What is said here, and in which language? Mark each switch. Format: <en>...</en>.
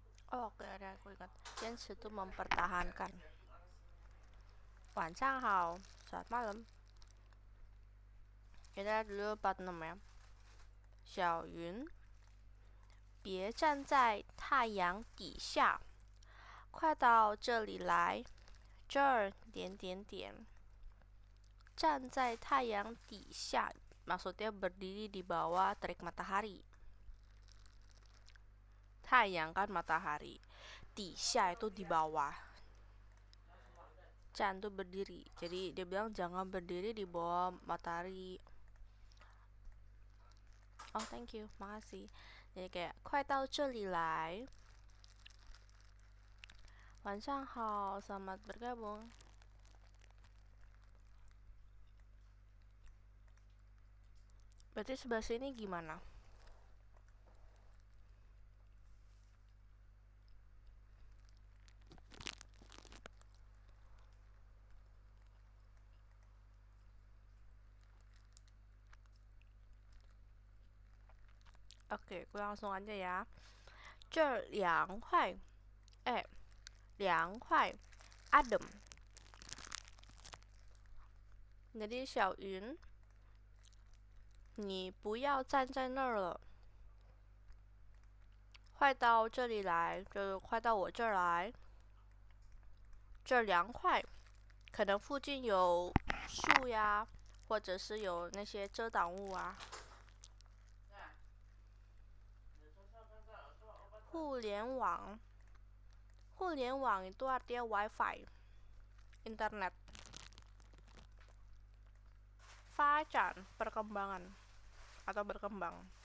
<id>Oh, oke, ada aku ingat. 坚持 itu mempertahankan.</id> <zh>晚上好,</zh> <id>selamat malam. Kita lihat dulu 46 ya.</id> <zh>小云，别站在太阳底下，快到这里来，这儿点点点。站在太阳底下</zh> <id>maksudnya berdiri di bawah terik matahari. 太阳 kan matahari, 底下 itu di bawah. 站 itu berdiri, jadi dia bilang jangan berdiri di bawah matahari.</id> <en>Oh, thank you, makasih.</en> <id>Jadi kayak</id> <zh>快到这里来. 晚上好,</zh> <id>selamat bergabung. Berarti sebelah sini gimana? Oke, aku langsung aja ya.</id> <zh>这儿凉快, 凉快 adem. Jadi 小云，你不要站在那儿了，快到这里来，就是快到我这儿来。这儿凉快，可能附近有树呀，或者是有那些遮挡物啊。</zh> <id>互联网，互联网 itu artinya wifi, internet. 发展 perkembangan atau berkembang.</id>